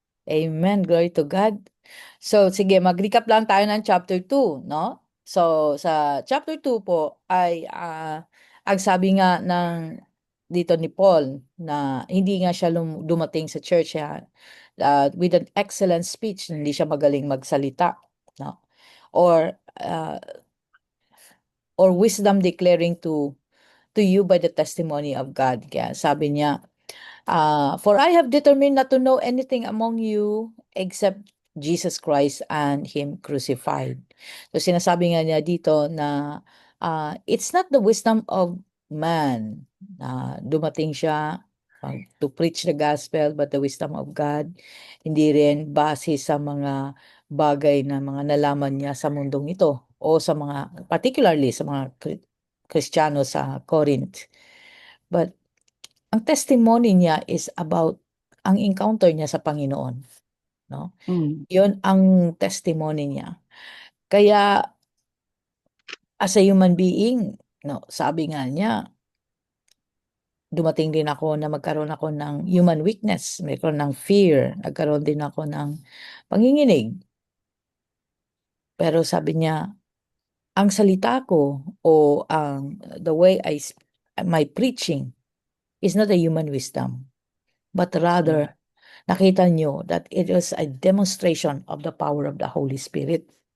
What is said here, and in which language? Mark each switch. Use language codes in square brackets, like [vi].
[tl] Amen. [en] Glory to God. [tl] So, sige, mag-recap lang tayo ng chapter 2, no? So, sa chapter 2 po ay ang sabi nga ng dito ni Paul na hindi nga siya dumating sa church [en] with an excellent speech, [tl] hindi siya magaling magsalita, no? [en] Or wisdom declaring to you by the testimony of God. [tl] Kaya sabi niya, [en] for I have determined not to know anything among you except Jesus Christ and Him crucified. So [tl] sinasabi nga niya dito na [en] it's not the wisdom of man [tl] na dumating siya [en] to preach the gospel, but the wisdom of God. [tl] Hindi rin base sa mga bagay na mga nalaman niya sa mundong ito o sa mga, particularly sa mga Kristiyano sa Corinth. But ang testimony niya is about ang encounter niya sa Panginoon, no? Yun ang testimony niya. Kaya [en] as a human being, [tl] no, sabi nga niya, dumating din ako na magkaroon ako ng human weakness, magkaroon ng fear, nagkaroon din ako ng panginginig. Pero sabi niya, ang salita ko o [en] the way my preaching is not a human wisdom, but rather [tl] nakita nyo [en] that it was a demonstration of the power of the Holy Spirit.